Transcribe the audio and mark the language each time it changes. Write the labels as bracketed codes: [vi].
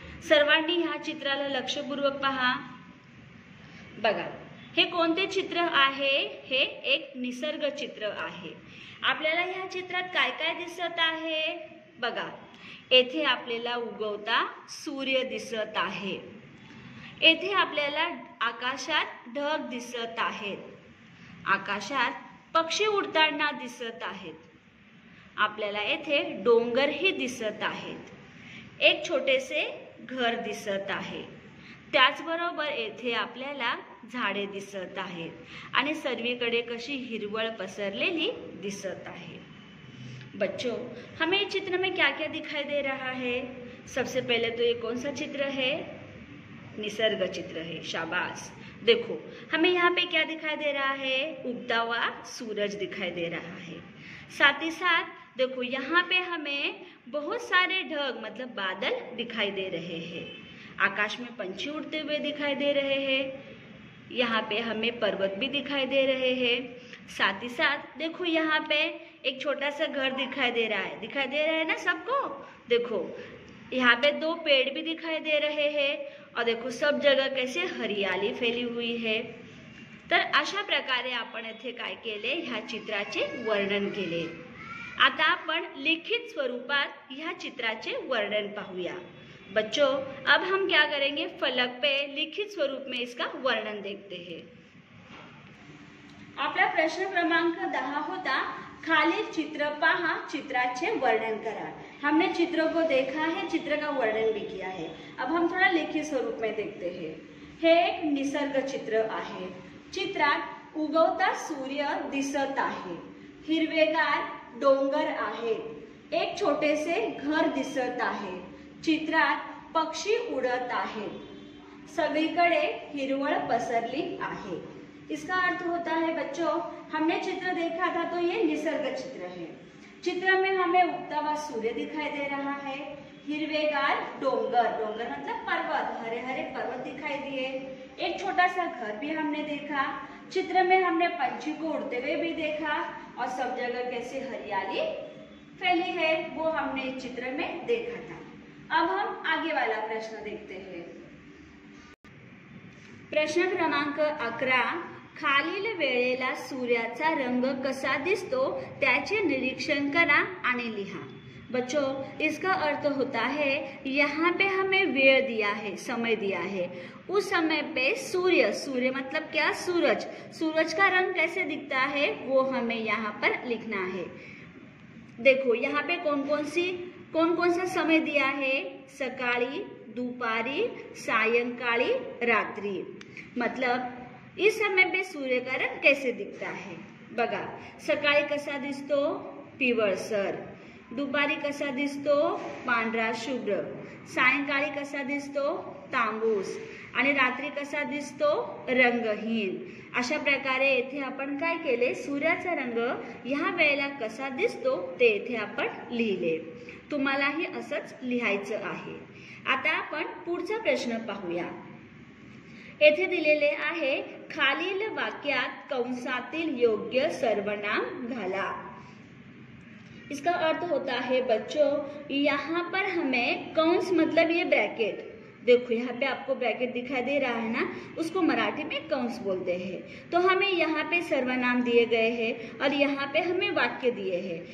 [mr] सर्वांनी ह्या चित्राला लक्षपूर्वक पहा. बघा, हे कोणते चित्र आहे? हे एक निसर्ग चित्र आहे. आपल्याला ह्या चित्रात काय काय दिसत आहे बघा. येथे आपल्याला उगवता सूर्य दिसत आहे. येथे आपल्याला आकाशात ढग दिसत आहेत. आकाशात पक्षी उडताना दिसत आहेत. आपल्याला येथे डोंगरही दिसत आहेत. एक छोटेसे घर दिसत आहे. त्याचबरोबर येथे आपल्याला झाडे दिसत आहेत आणि सर्वीकडे कशी हिरवळ पसरलेली दिसत आहे. [hi] बच्चों, हमें इस चित्र में क्या क्या दिखाई दे रहा है? सबसे पहले तो ये कौन सा चित्र है? निसर्ग चित्र है. शाबाश. देखो, हमें यहाँ पे क्या दिखाई दे रहा है? उगता हुआ सूरज दिखाई दे रहा है. साथ ही साथ देखो यहाँ पे हमें बहुत सारे ढग मतलब बादल दिखाई दे रहे हैं. आकाश में पंछी उड़ते हुए दिखाई दे रहे हैं. यहाँ पे हमें पर्वत भी दिखाई दे रहे हैं. साथ ही साथ देखो यहाँ पे एक छोटा सा घर दिखाई दे रहा है. दिखाई दे रहा है ना सबको? देखो यहाँ पे 2 पेड़ भी दिखाई दे रहे हैं और देखो सब जगह कैसे हरियाली फैली हुई है. [mr] तर अशा प्रकारे आपण इथे काय केले? ह्या चित्राचे वर्णन केले. आता आपण लिखित स्वरूपात ह्या चित्राचे वर्णन पाहूया. [hi] बच्चों, अब हम क्या करेंगे? फलक पे लिखित स्वरूप में इसका वर्णन देखते हैं. [mr] आपला प्रश्न क्रमांक 10 होता, खालील चित्र पहा, चित्राचे वर्णन करा. [hi] हमने चित्र को देखा है, चित्र का वर्णन भी किया है. अब हम थोड़ा लिखित स्वरूप में देखते हैं. [mr] हे एक निसर्ग चित्र आहे. चित्रात उगवता सूर्य दिसत आहे. हिरवेगार डोंगर आहेत. एक छोटेसे घर दिसत आहे. चित्रात पक्षी उडत आहेत. सगळीकडे हिरवळ पसरली आहे. [hi] इसका अर्थ होता है बच्चों, हमने चित्र देखा था तो ये निसर्ग चित्र है. चित्र में हमें उगता हुआ सूर्य दिखाई दे रहा है. [mr] हिरवेगार डोंगर, [hi] डोंगर मतलब पर्वत, हरे हरे पर्वत दिखाई दिए. एक छोटा सा घर भी हमने देखा. चित्र में हमने पंछी को उड़ते हुए भी देखा और सब जगह कैसे हरियाली फैली है वो हमने इस चित्र में देखा था. अब हम आगे वाला प्रश्न देखते हैं. [mr] प्रश्न क्रमांक 11, खालील वेळेला सूर्याचा रंग कसा दिसतो त्याचे निरीक्षण करा आणि लिहा. [hi] बच्चों, इसका अर्थ होता है यहाँ पे हमें वेळ दिया है, समय दिया है. उस समय पे सूर्य, सूर्य मतलब क्या? सूरज. सूरज का रंग कैसे दिखता है वो हमें यहाँ पर लिखना है. देखो यहाँ पे कौन कौन सा समय दिया है? [mr] सकाळी, दुपारी, सायंकाळी, रात्रि. [hi] मतलब इस समय पे सूर्य का रंग कैसे दिखता है बघा. [mr] सकाळी कसा दिसतो? पिवळसर. दुपारी कसा दिसतो? पांढरा शुभ्र. सायंकाळी कसा दिसतो? तांबूस. आणि रात्री कसा दिसतो? रंगहीन. अशा प्रकारे येथे आपण काय केले? सूर्याचा रंग ह्या वेळेला कसा दिसतो ते येथे आपण लिहिले. तुम्हालाही असंच लिहायचं आहे. आता आपण पुढचा प्रश्न पाहूया. येथे दिलेले आहे, खालील वाक्यात कंसातील योग्य सर्वनाम घाला. [hi] इसका अर्थ होता है बच्चों, यहाँ पर हमें कंस मतलब ये ब्रैकेट, देखो यहाँ पे आपको ब्रैकेट दिखाई दे रहा है ना, उसको मराठी में कंस बोलते हैं. तो हमें यहाँ पे सर्वनाम दिए गए हैं और यहाँ पे हमें वाक्य दिए हैं.